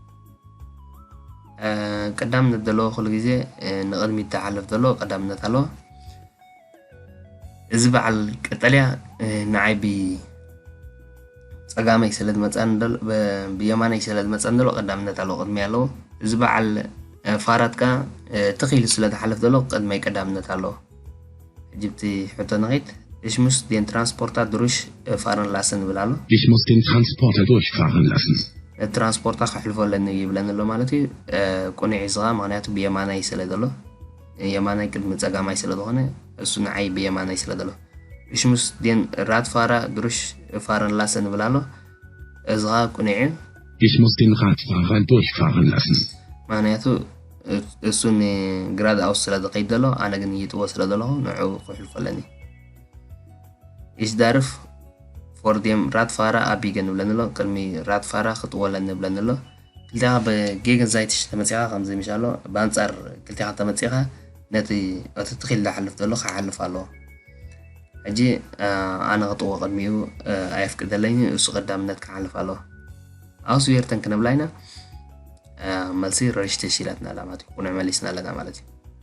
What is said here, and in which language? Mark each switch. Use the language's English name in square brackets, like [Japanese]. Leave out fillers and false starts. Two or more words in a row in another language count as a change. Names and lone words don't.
[Tigrinya] ቀዳምነት ዘለዎ ኩሉ ግዜ ንቕድሚት ተሓልፍ ዘሎ ቀዳምነት ኣለዎ እዚ በዓል ቀጠልያ ንዓይ ፀጋመይ ስለድ መፅኣን ደሎ ብየማነይ ስለድ መፅኣን ደሎ ቀዳምነት ኣለዎ ቅድሚ ኣለዎ እዚ በዓል ፋራትካ ተኺሉ ስለዝሓልፍ ዘሎ ቅድመይ ቀዳምነት ኣለዎ ሕጂ ብቲ ሕቶ ንኸይድ [German] Ich muss den Transporter durchfahren lassen [Tigrinya] ብላ ኣሎ [German] Ich muss den Transporter durchfahren lassen. [Tigrinya] ትራንስፖርታ ክሕልፈለኒ ይብለኒ ኣሎ ማለት እዩ ቁኑዕ ሒዝኻ ምክንያቱ ብየማናይ ስለ ዘሎ የማናይ ቅድሚ ፀጋማይ ስለ ዝኾነ እሱ ንዓይ ብየማናይ ስለ ዘሎ [German] Ich muss den Radfahrer durchfahren lassen [Tigrinya] ብላ ኣሎ እዚ ኸ ቁኑዕ እዩ [German] Ich muss den Radfahrer durchfahren lassen. [Tigrinya] ምክንያቱ እሱ ንግራድ ኣውስ ስለ ዝኸይድ ዘሎ ኣነ ግን ይጥዎ ስለ ዘለኹ ንዑ ክሕልፈለኒ [German] Ich darf vor dem Radfahrer [Tigrinya] abbiegen ብለኒ ኣሎ ቅድሚ Radfahrer ክጥወለኒ ብለኒ ኣሎ ክልቲኻ ብጌገንዛይትሽ ተመፂኻ ከምዚ ምሻሎ ብኣንፃር ክልቲኻ ተመፂኻ ነቲ እቲ ትኺል ዝሓልፍ ዘሎ ክሓልፍ ኣለዎ ሕጂ ኣነ ክጥዎ ቅድሚኡ ኣየፍቅደለኒ እሱ ቀዳምነት ክሓልፍ ኣለዎ [German] aus werten [Tigrinya] ክንብላ ኢና መልሲ ረሽተሽ ኢላትና ኣላ ማለት እዩ ቁኑዕ መሊስና ኣለና ማለት እዩ